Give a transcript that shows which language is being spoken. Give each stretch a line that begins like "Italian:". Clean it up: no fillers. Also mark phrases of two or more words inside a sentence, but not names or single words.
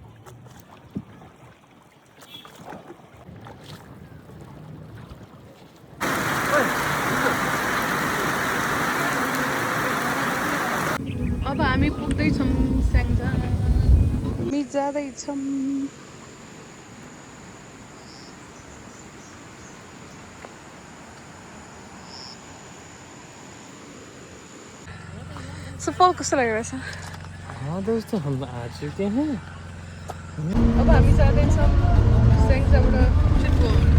Nepali: अब हामी पुग्दैछौँ स्याङ्जा हामी जाँदैछौँ सफल कस्तो लागिरहेछ
Hindi: दोस्तों हम आ चुके हैं
Nepali: अब हामी जाँदैछौँ स्याङ्जाबाट चितवन